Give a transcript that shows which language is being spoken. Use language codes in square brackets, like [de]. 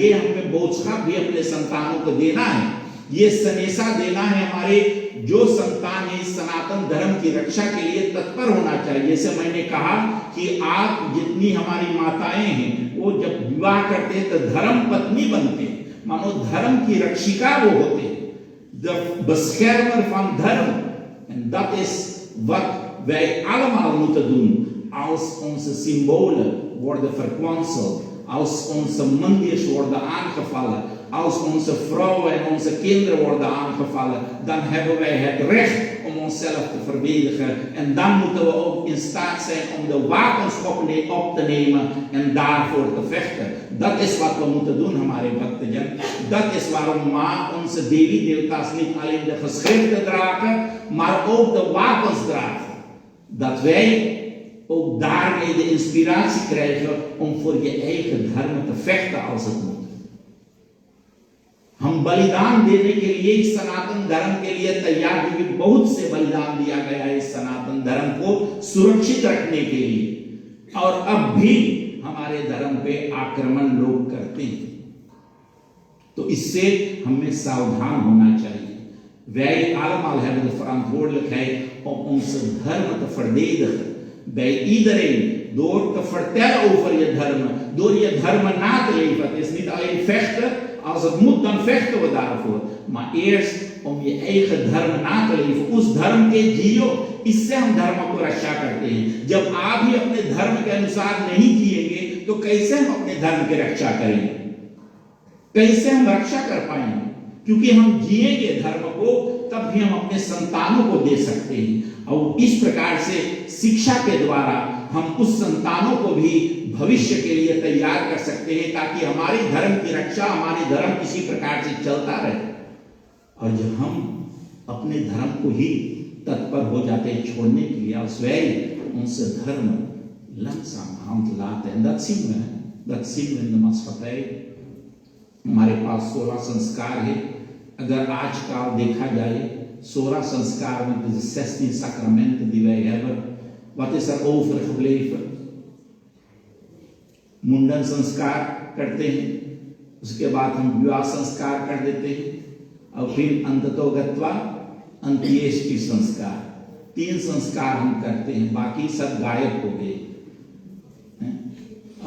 [hi] ये हमें बोझ भी अपने संतानों को देना है, ये संदेशा देना है हमारे जो संतान है इस सनातन धर्म की रक्षा के लिए तत्पर होना चाहिए। जैसे मैंने कहा कि आप जितनी हमारी माताएं हैं वो जब विवाह करते हैं तो धर्म पत्नी बनते हैं, मानो धर्म की रक्षिका वो होते हैं, [nl] de beschermer van dharma. En dat is wat wij allemaal moeten doen als onze symbolen worden verkwanseld, als onze mandirs worden aangevallen, als onze vrouwen en onze kinderen worden aangevallen, dan hebben wij het recht om onszelf te verdedigen. En dan moeten we ook in staat zijn om de wapens op te nemen en daarvoor te vechten. Dat is wat we moeten doen, [hi] hamare bhaktajan. [nl] Dat is waarom Ma onze Devi Devta's niet alleen de geschriften dragen, maar ook de wapens dragen. Dat wij ook daarmee de inspiratie krijgen om voor je eigen dharma te vechten als het moet. [hi] हम बलिदान देने के लिए इस सनातन धर्म के लिए तैयार, क्योंकि बहुत से बलिदान दिया गया है इस सनातन धर्म को सुरक्षित रखने के लिए, और अब भी हमारे धर्म पे आक्रमण लोग करते हैं। तो इससे हमें सावधान होना चाहिए। [nl] Wij allemaal hebben de verantwoordelijkheid om onze dharma te verdedigen. Bij iedereen, door te vertellen over je dharma, door je dharma na te leven. Het is niet alleen vechten. Als het moet, dan vechten we daarvoor. Maar eerst om je eigen dharma na te leven. [hi] उस धर्म के जियो, इससे हम धर्म को रक्षा करते हैं। जब आप ही अपने धर्म के अनुसार नहीं जिएंगे तो कैसे हम अपने धर्म की रक्षा करेंगे, कैसे हम रक्षा कर पाएंगे? क्योंकि हम जिएंगे धर्म को तब भी हम अपने संतानों को दे सकते हैं। और इस प्रकार से शिक्षा के द्वारा हम उस संतानों को भी भविष्य के लिए तैयार कर सकते हैं, ताकि हमारे धर्म की रक्षा, हमारे धर्म इसी प्रकार से चलता रहे। और जब हम अपने धर्म को ही तत्पर हो जाते हैं छोड़ने के लिए, [nl] als wij onze धर्म langzamerhand laten, en dat zien we in de maatschappij। [hi] हमारे पास 16 संस्कार है। अगर आज का देखा जाए 16 संस्कार [nl] met de 16 sacramenten die wij hebben, wat is er overgebleven? [hi] मुंडन संस्कार करते हैं, उसके बाद हम विवाह संस्कार कर देते हैं, और फिर अंततोगत्वा अंत्येष्टि संस्कार, 3 संस्कार हम करते हैं, बाकी सब गायब हो गए।